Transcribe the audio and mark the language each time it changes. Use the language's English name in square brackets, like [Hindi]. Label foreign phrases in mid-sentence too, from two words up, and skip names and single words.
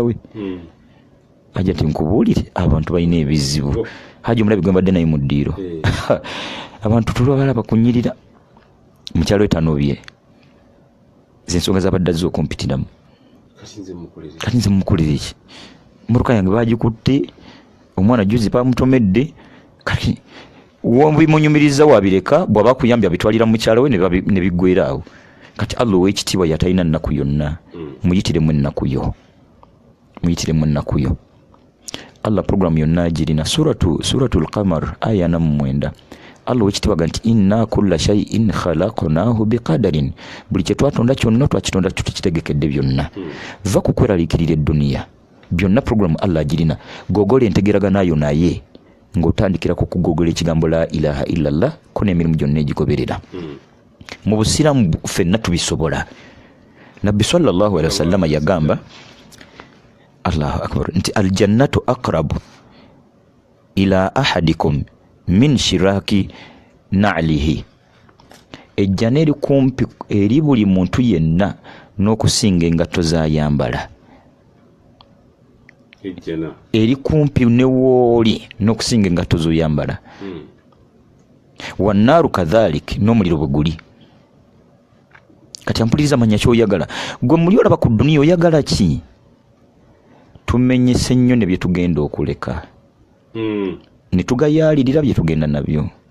[Ganda] we ajja ti nkubuulire abantu balina ebizibu haji omulabi gwe mbadde naye mu ddiiro abantu tulwabala bakunyirira mukyala we tanobye zensonga zabadde azze okumpitiramu kati nze mumukolere ki mmotoka yange bagikutte omwana juzi bamutomedde kati wobimunyumiriza wabireka bw'aba kuyambya bitwalira mukyala we ne biggwera awo kati Allah ow'ekitiibwa yatalina nnaku yonna muyitiremu ennaku yo Allah programu yonna agirina suratul qamar aya 9 Allah ow'ekitiibwa nti [Arabic] إنا كل شيء خلقناه بقدر [Ganda] buli kye twatonda kyonna twakitonda tukitegekedde byonna va kukweraliikirira edduniya byonna programu Allah agirina gogola entegeragana nayo naye ng'otandikira ku kugogola ekigambo [Arabic] لا إله إلا الله [Ganda] ko n'emirimu gyonna egigoberera mu busiramu ffenna tubisobola nabbi [Arabic] صلى الله عليه وسلم [Ganda] yagamba [Arabic] الله أكبر [Ganda] nti [Arabic] الجنة أقرب إلى أحدكم من شراك نعله [Ganda] ejjana eri kumpi eri buli muntu yenna n'okusinga engatto z'ayambala eri kumpi ne wooli n'okusinga engatto z'oyambala wannaaru kadhalik n'omuliro bwe guli kati ampuliriza manya ky'oyagala gwe muli olaba ku dduniya oyagala ki tumenyese nnyo ne bye tugenda okuleka ne tugayaalirira bye tugenda nabyo